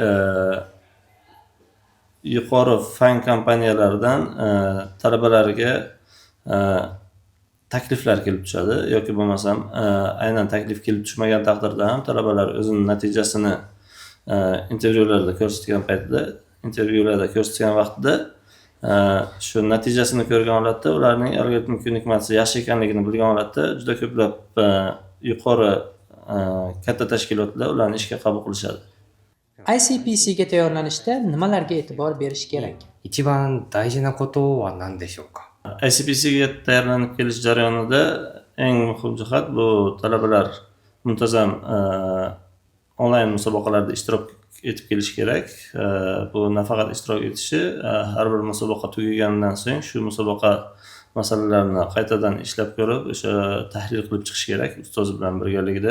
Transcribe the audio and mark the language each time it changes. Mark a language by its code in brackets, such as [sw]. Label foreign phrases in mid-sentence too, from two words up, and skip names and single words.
[uz] yuqori fan kompaniyalaridan talabalarga takliflar kelib tushadi yoki bo'lmasam aynan taklif kelib tushmagan taqdirda ham talabalar o'zining natijasini intervyularda ko'rsatgan vaqtida shu natijasini ko'rgan holatda ularning algoritmik ko'nikmasi yaxshi ekanligini bilgan holatda juda ko'plab yuqori katta tashkilotlar ularni ishga qabul qilishadi. ICPC'ga tayyorlanishda nimalarga e'tibor berish kerak? [ja] 一番大事なことは何でしょうか。 [uz] ICPCga tayyorlanib kelish jarayonida eng muhim jihat bu talabalar muntazam onlayn musobaqalarda ishtirok etib kelish kerak. Bu nafaqat ishtirok etishi, har bir musobaqa tugaganidan so'ng shu musobaqa masalalarini qaytadan ishlab ko'rib, o'sha tahlil qilib chiqish kerak ustoz bilan birgalikda.